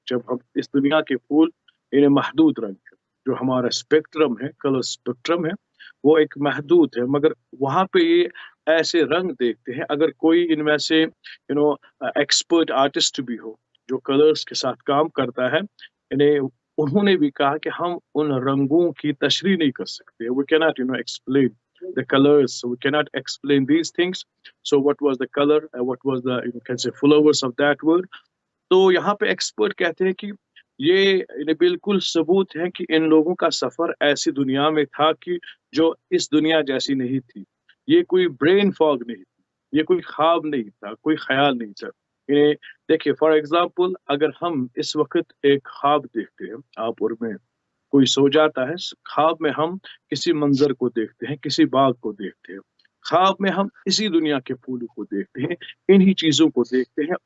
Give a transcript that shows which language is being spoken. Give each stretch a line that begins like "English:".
Hindi: जब हम इस दुनिया के फूल इन्हें महदूद रंग है, जो हमारा स्पेक्ट्रम है, कलर स्पेक्ट्रम है, वो एक महदूद है, मगर वहाँ पे ये ऐसे रंग देखते हैं। अगर कोई इनमें से एक्सपर्ट आर्टिस्ट भी हो, जो कलर्स के साथ काम करता है, यानी उन्होंने भी कहा कि हम उन रंगों की तशरीह नहीं कर सकते।
English: We cannot, explain the colors. So we cannot explain these things. So what was the color? What was the, you can say, followers of that word?
Hindi: तो यहाँ पे एक्सपर्ट कहते हैं कि ये इन्हें बिल्कुल सबूत है कि इन लोगों का सफर ऐसी दुनिया में था कि जो इस दुनिया जैसी नहीं थी। ये कोई ब्रेन फॉग नहीं थी, ये कोई ख्वाब नहीं था, कोई ख्याल नहीं था। इन्हें देखिए, फॉर एग्जांपल, अगर हम इस वक्त एक ख्वाब देखते हैं, आप और मैं, कोई सो जाता है, ख्वाब में हम किसी मंजर को देखते हैं, किसी बाग को देखते हैं, ख्वाब में हम इसी दुनिया के फूलों को देखते हैं, इन्हीं चीजों को देखते हैं।